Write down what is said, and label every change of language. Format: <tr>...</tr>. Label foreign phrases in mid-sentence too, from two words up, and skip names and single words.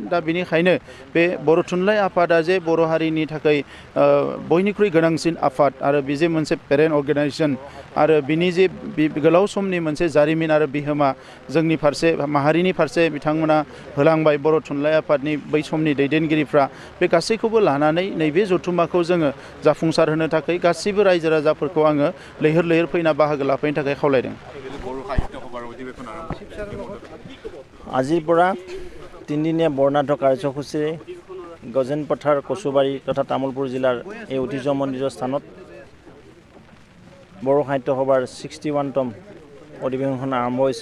<brx>दा बेनिखायनो बे बर' थुनलाइ आफादा जे बर' हारिनि थाखाय बयनिख्रुइ गोनांसिन आफाद आरो बे जे मोनसे</brx> <en>parent organisation</en> <brx>आरो बिनि जे गोलाव समनि मोनसे जारिमिन आरो बिहोमा जोंनि फारसे, माहारिनि फारसे बिथांमोना होलांबाय बर' थुनलाइ आफादनि बै समनि दैदेनगिरिफ्रा, बे गासैखौबो लानानै नैबे जथुम्माखौ जोङो जाफुंसार होनो थाखाय गासैबो रायजो राजाफोरखौ आङो लैहोर लैहोर फैना बाहागो लाफैनो थाखाय खावलायदों।</brx> <as>আজিৰ পৰা 3দিনীয়া বৰ্ণাঢ্য কাৰ্যসূচীৰে গজেন পথাৰ, কচুবাৰী তথা তামুলপুৰ জিলাৰ এই ঐতিহ্যমণ্ডিত স্থানত বড়ো সাহিত্য সভাৰ 61তম অধিৱেশন আৰম্ভ হৈছে।</as>